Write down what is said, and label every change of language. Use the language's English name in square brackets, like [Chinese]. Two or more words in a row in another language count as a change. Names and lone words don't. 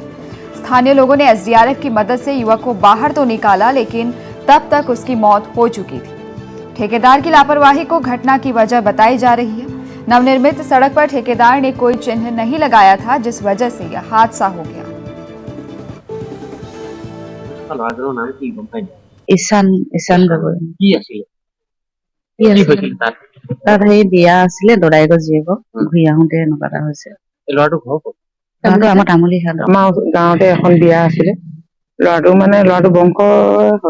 [Hindi] स्थानीय लोगों ने SDRF की मदद से युवक को बाहर तो निकाला, लेकिन तब तक उसकी मौत हो चुकी थी। ठेकेदार की लापरवाही को घटना की वजह बताई जा रही है। नवनिर्मित सड़क पर ठेकेदार ने कोई चिन्ह नहीं लगाया था, जिस वजह से यह हादसा हो गया। [Assamese] ঈশান গগৈ তাত সেই বিয়া আছিলে দদায়েকৰ জীয়েকৰ ঘূৰি আহোঁতে এনেকুৱা এটা হৈছে। ল'ৰাটো আমাৰ তামুলী খাল। আমাৰ গাঁৱতে এখন বিয়া আছিলে, ল'ৰাটো বংশ হয়।